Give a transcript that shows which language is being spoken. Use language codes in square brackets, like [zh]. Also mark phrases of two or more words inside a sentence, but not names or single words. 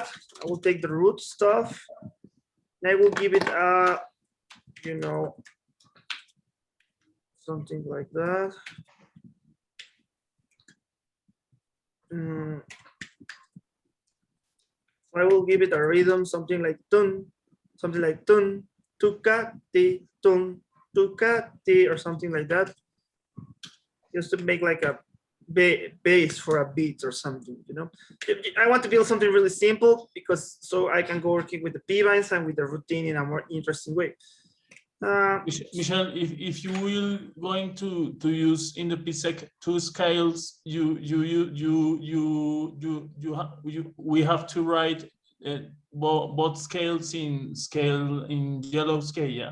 [en] I will take the root stuff. And I will give it something like that. I will give it a rhythm, something like tun, tuka, ti, tun, tuka, ti, or something like that. Just to make like a base for a beat or something, you know. I want to build something really simple because so I can go working with the p-vines and with the routine in a more interesting way. Michelle, if you will going to use in the PSEC two scales, we have to write both scales in yellow scale, yeah.